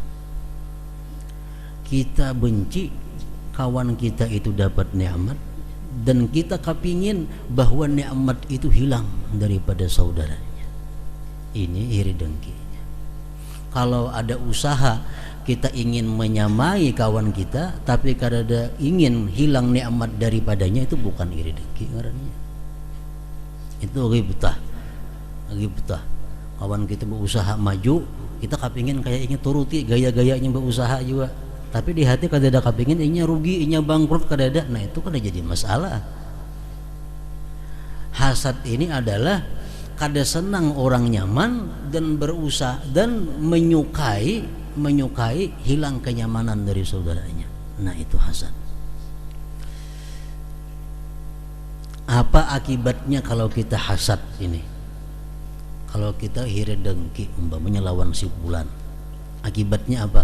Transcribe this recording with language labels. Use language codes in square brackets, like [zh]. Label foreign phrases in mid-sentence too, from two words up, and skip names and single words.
[id] Kita benci kawan kita itu dapat nikmat dan kita kepingin bahwa nikmat itu hilang daripada saudaranya. Ini iri dengki. [bjn] Kalau ada usaha kita ingin menyamai kawan kita tapi kada ingin hilang nikmat daripadanya, itu bukan iri dengki ngarannya. [id] Itu ghibtah. Ghibtah. Kawan kita berusaha maju, kita kepingin kayaknya turuti gaya-gayanya berusaha juga. [bjn] Tapi di hati kada ada kepingin inya rugi, inya bangkrut kada ada. Nah, itu kada jadi masalah. Hasad ini adalah kada senang orang nyaman dan berusaha dan menyukai hilang kenyamanan dari saudaranya. [id] Nah, itu hasad. Apa akibatnya kalau kita hasad ini? [bjn] Kalau kita iri dengki umpamanya lawan si fulan, akibatnya apa?